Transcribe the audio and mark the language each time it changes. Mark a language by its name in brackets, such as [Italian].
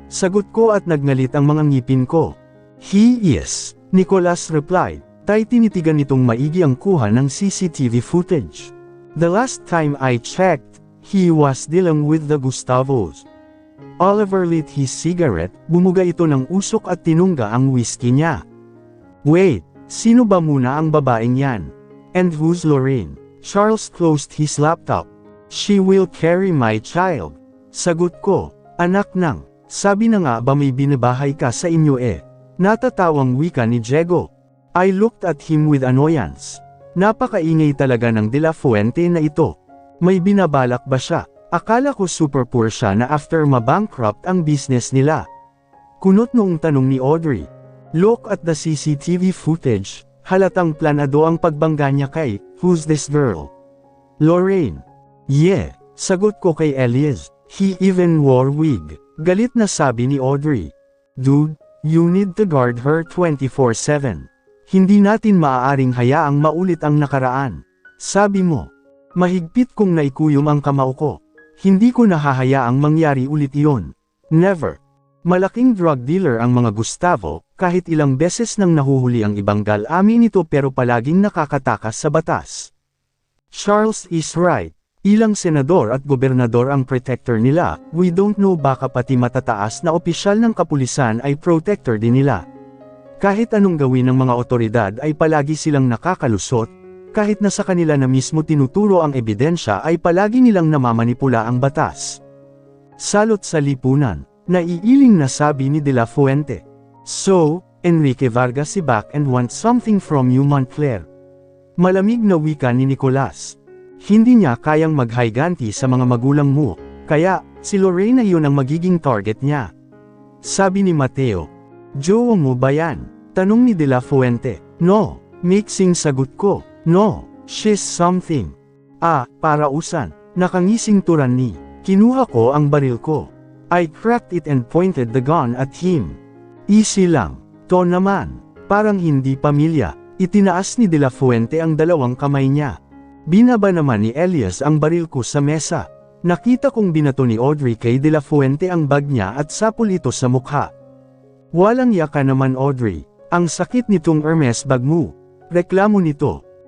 [Filipino] Sagot ko at nagngalit ang mga ngipin ko. [English] He is, Nicholas replied. [Filipino] Tay tinitigan nitong maigi ang kuha ng CCTV footage. [English] The last time I checked, he was dealing with the Gustavos. Oliver lit his cigarette, [Filipino] bumuga ito ng usok at tinungga ang whiskey niya. Wait, sino ba muna ang babaeng yan? [English] And who's Lorraine? Charles closed his laptop. She will carry my child. [Filipino] Sagot ko, anak nang, sabi na nga ba may binabahay ka sa inyo eh? Natatawang wika ni Diego. [English] I looked at him with annoyance. [Filipino] Napakaingay talaga ng De La Fuente na ito. May binabalak ba siya? Akala ko super poor siya na after mabankrupt ang business nila. Kunot noong tanong ni Audrey. [English] Look at the CCTV footage. [Filipino] Halatang planado ang pagbangga niya kay, [English] who's this girl? [Filipino] Lorraine. [English] Yeah, [Filipino] sagot ko kay [English] Elias. He even wore wig. [Filipino] Galit na sabi ni Audrey. [English] Dude, you need to guard her 24/7. [Filipino] Hindi natin maaaring hayaang maulit ang nakaraan. Sabi mo. Mahigpit kong naikuyom ang kamao ko. Hindi ko nahahayaang mangyari ulit iyon. Never. Malaking drug dealer ang mga Gustavo, kahit ilang beses nang nahuhuli ang ibanggal amin ito pero palaging nakakatakas sa batas. [English] Charles is right. [Filipino] Ilang senador at gobernador ang protector nila, [English] we don't know [Filipino] baka pati matataas na opisyal ng kapulisan ay protector din nila. Kahit anong gawin ng mga otoridad ay palagi silang nakakalusot, kahit na sa kanila na mismo tinuturo ang ebidensya ay palagi nilang namamanipula ang batas. Salot sa lipunan, naiiling na sabi ni De La Fuente. [English] So, Enrique Vargas si back and wants something from you, Montclair. [Filipino] Malamig na wika ni Nicholas. Hindi niya kayang maghiganti sa mga magulang mo, kaya, si Lorraine na yun ang magiging target niya. Sabi ni Mateo. Jowa mo ba yan? Tanong ni De La Fuente. [English] No, mixing [Filipino] sagot ko. [English] No, she's something. Parausan. [Filipino] Nakangising turan ni. Kinuha ko ang baril ko. [English] I cracked it and pointed the gun at him. [Filipino] Easy lang. To naman. Parang hindi pamilya. Itinaas ni De La Fuente ang dalawang kamay niya. Binaba naman ni Elias ang baril ko sa mesa. Nakita kong binato ni Audrey kay De La Fuente ang bag niya at sapul ito sa mukha. Walang yaka naman, Audrey. Ang sakit nitong Hermes bag mo. Reklamo nito.